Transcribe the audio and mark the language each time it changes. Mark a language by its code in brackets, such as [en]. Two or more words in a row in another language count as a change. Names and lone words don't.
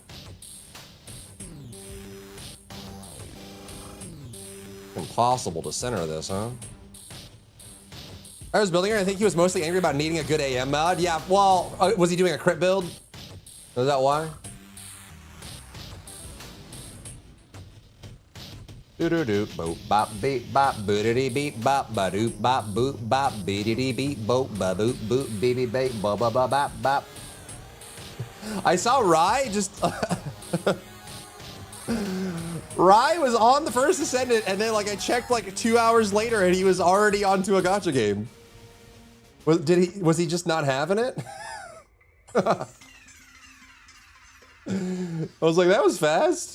[en] Impossible to center this, huh? I was building her, I think he was mostly angry about needing a good AM mod. Yeah, well, was he doing a crit build? Is that why? Do boop bop beep bop bootity beep bop ba doop bop boop bop beatity beep boop ba boop boop beep beep ba ba ba bop bop. I saw Rye just Rye was on the first Ascendant, and then like I checked like 2 hours later, and he was already onto a gacha game. Was he just not having it? I was like, that was fast.